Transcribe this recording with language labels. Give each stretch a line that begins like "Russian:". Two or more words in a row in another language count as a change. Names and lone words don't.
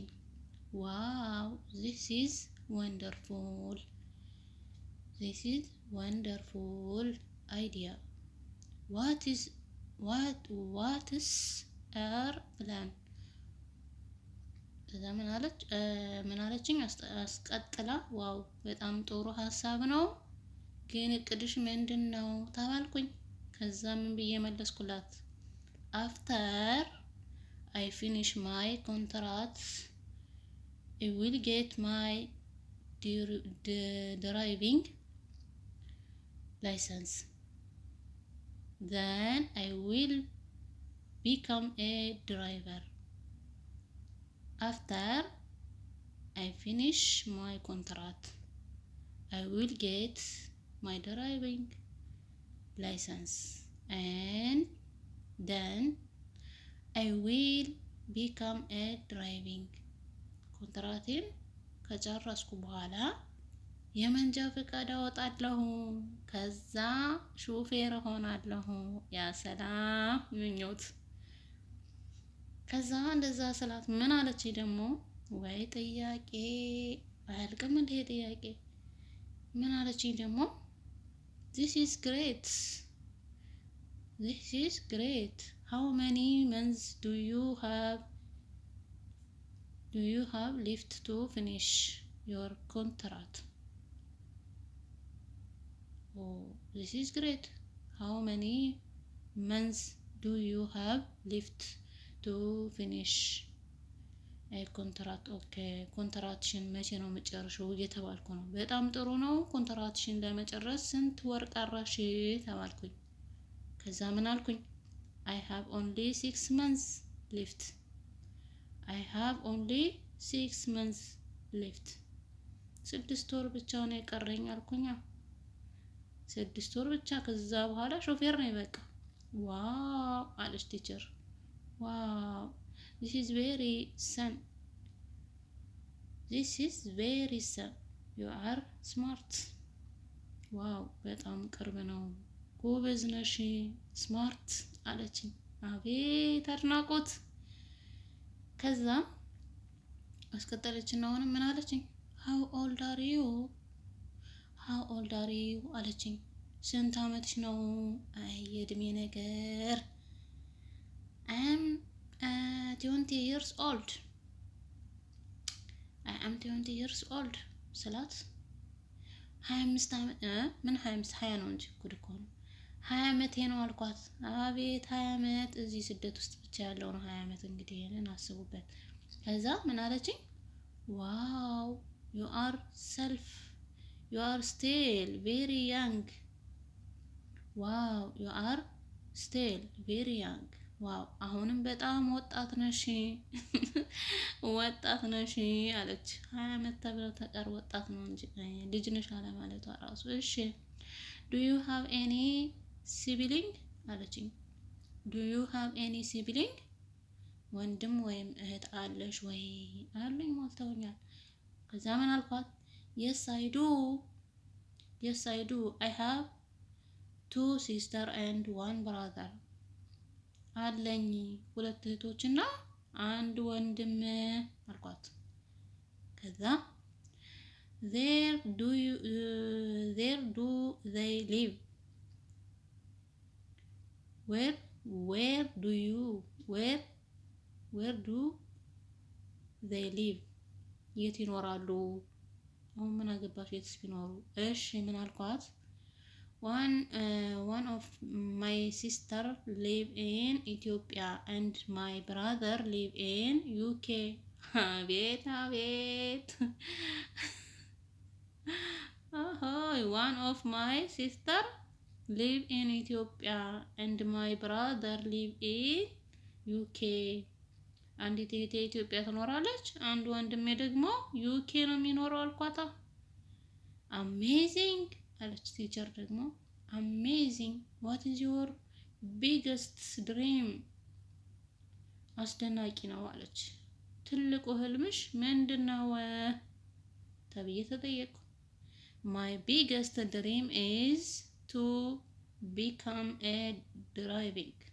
English: Wow this is wonderful idea what's your plan።
Amharic: ከዛ ምን አለችኝ አስቀጥላ ዋው በጣም ጥሩ ሀሳብ ነው ግን እቅድሽ ምንድን ነው ተባልኩኝ። ከዛ ምን ብዬ መለስኩላት?
English: After I finish my contract I will get my driving license then I will become a driver. After I finish my contract I will get my driving license and then I will become a driving.
Amharic: ኮንትራቴን ከጨረስኩ በኋላ የመንጃ ፈቃድ አወጣለሁ። ከዛ ሹፌር እሆናለሁ። ያ ሰላም ምኞት። ከዛ እንደዛ ስላት ምን አለች ደግሞ? ወይ ጥያቄ አያልቅም እንዴ ጥያቄ። ምን አለችኝ ደግሞ?
English: This is great. How many months do you have left to finish your contract? Oh, this is great. How many months do you have left to finish a contract?
Amharic: Okay, ኮንትራትሽን መቼ ነው የምጨርሽው እየተባልኩ ነው። በጣም ጥሩ ነው። ኮንትራትሽን ለመጨረስ ስንት ወር ቀረሽ ተባልኩኝ። ከዛ ምን አልኩኝ?
English: I have only 6 months left.
Amharic: 6 ወር ብቻ ነው የቀረኝ አልኩኝ። 6 ወር ብቻ። ከዛ በኋላ ሾፌር ነው በቃ። ዋው አለች ቲቸር። ዋው
English: this is very soon. You are smart.
Amharic: ዋው በጣም ቅርብ ነው። ጎበዝ ነሽ ስማርት አለችኝ። አቤት አድናቆት። ከዛ አስቀጠለችና አሁንም ምን አለችኝ?
English: how old are you
Amharic: አለችኝ። ስንት አመትሽ ነው? አይ የእድሜ ነገር።
English: I am 20 years old
Amharic: ስላት 25 አመት ምን 25 20 ነው እንጂ ጉድ እኮ ነው። 20 አመቴ ነው አልኳት። አቤት 20 አመት እዚህ ስደት ውስጥ ብቻ ያለው ነው 20 አመት። እንግዲህ ይሄንን አስቡበት። ከዛ ምን አለችኝ?
English: ዋው you are still very young.
Amharic: ዋው አሁንም በጣም ወጣት ነሽ አለች። 20 አመት ተብለው ተቀር ወጣት ነው እንጂ ልጅ ነሽ አለ ማለቷ ራሱ። እሺ
English: do you have any sibling
Amharic: አለችኝ።
English: do you have any sibling
Amharic: ወንድም ወይም እህት አለሽ ወይ አሉኝ። ሞልተውኛል። ከዛ ምን አልኳት?
English: yes I do. I have 2 sisters and 1 brother.
Amharic: አለኝ 2 እህቶችና 1 ወንድም አልኳት። ከዛ
English: There do they live? Where do you where do they live?
Amharic: የት ይኖራሉ? አሁን ምን አገባሽ የትስ ቢኖሩ? እሺ ምን አልኳት?
English: One of my sister live in Ethiopia and my brother live in UK.
Amharic: አቤት አቤት
English: one of my sister live in Ethiopia and my brother live in UK.
Amharic: አንዲት እህቴ ኢትዮጵያ ትኖራለች፣ አንድ ወንድሜ ደግሞ ዩኬ ነው የሚኖረው አልኳታ። አሜዚንግ አለች ቲቸር ደግሞ
English: Amazing what is your biggest dream?
Amharic: አስደናቂ ነው አለች። ትልቁ ህልምሽ ምንድን ነው ተብዬ ተጠየቁ።
English: My biggest dream is to become a driving።